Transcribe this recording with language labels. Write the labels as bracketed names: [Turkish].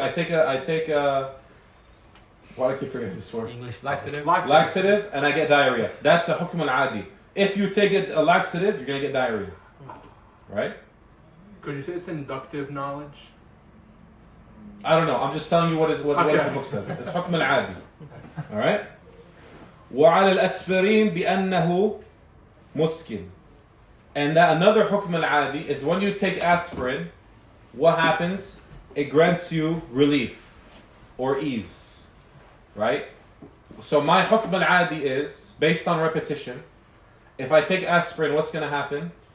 [English] I take a. Why do I keep forgetting this word? English Laxative. Laxative, and I get diarrhea. That's a hukm al-adi. If you take a laxative, you're gonna get diarrhea. Right? Could you say it's inductive knowledge? I don't know. I'm just telling you what the book says. It's حكم العادي. All right. [Arabic] وعلى الأسبرين بأنه مسكن. [English] And that another حكم العادي is when you take aspirin, what happens? It grants you relief or ease, right? So my حكم العادي is based on repetition. If I take aspirin, what's going to happen?